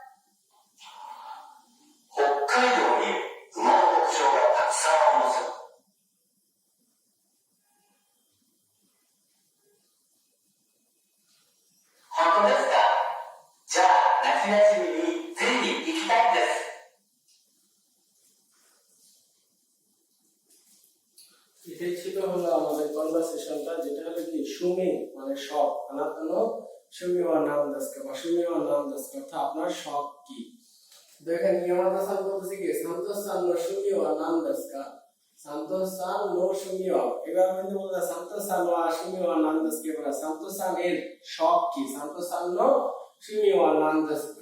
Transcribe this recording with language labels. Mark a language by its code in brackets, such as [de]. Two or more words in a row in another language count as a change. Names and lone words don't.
[ja] 北海道に馬の牧場がたくさんあります。本当ですか？じゃあ夏休みにぜひ行きたいです。 [bn] এটাই ছিল হলো আমাদের কনভারসেশনটা, যেটা হলো কি সুমি মানে শখ, [ja] あなたの趣味は何ですか [bn] বা [ja] 趣味は何ですか, [bn] অর্থাৎ আপনার শখ কি। দেখেন ইয়ামাদা সান বলতেছে কি [ja] サントスさんの趣味は何ですか, サントスさんの趣味は, [bn] এবার কিন্তু বলতে [ja] サントスさんは趣味は何ですか, [bn] এবার [ja] サントスさんの趣味は何ですか.